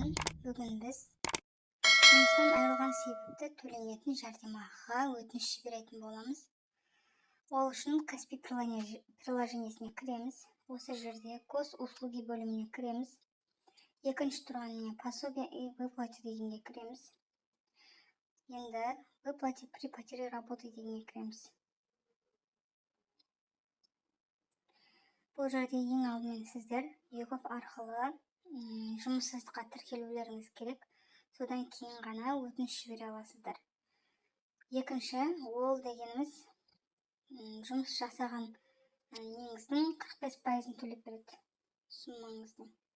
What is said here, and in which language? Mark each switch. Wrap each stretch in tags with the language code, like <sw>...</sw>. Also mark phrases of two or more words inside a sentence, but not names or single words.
<kk>Бүгін біз жұмыстан айырылған себепті төленетін жәрдемақыға өтініш жіберетін боламыз. Ол үшін Каспи приложениесіне кіреміз. Осы жерде госуслуги бөліміне кіреміз. Екінші тұрғанына</kk> <ru>пособие и выплаты</ru> <kk>дегенге кіреміз. Енді</kk> <ru>выплаты при потере работы</ru> <kk>дегенге кіреміз. Бұл жерде ең алдымен сіздер егов арқылы жұмыссыздыққа тіркелулеріңіз керек. Содан кейін ғана өтініш жібере аласыздар. Екінші, ол дегеніміз жұмыс жасаған неңіздің 45%-ін төлеп береді, суммаңыздың.</kk>